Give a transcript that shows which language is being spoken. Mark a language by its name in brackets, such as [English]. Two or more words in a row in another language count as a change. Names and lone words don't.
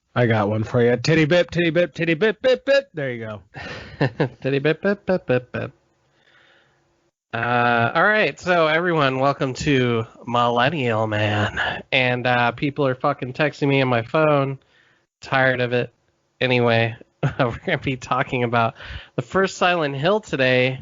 [English] I got one for you. Titty bip, titty bip, titty bip, bip, bip. There you go. Titty bip, bip, bip, bip, bip. All right, so everyone, welcome to Millennial Man. And people are fucking texting me on my phone. Tired of it. Anyway, we're going to be talking about the first Silent Hill today.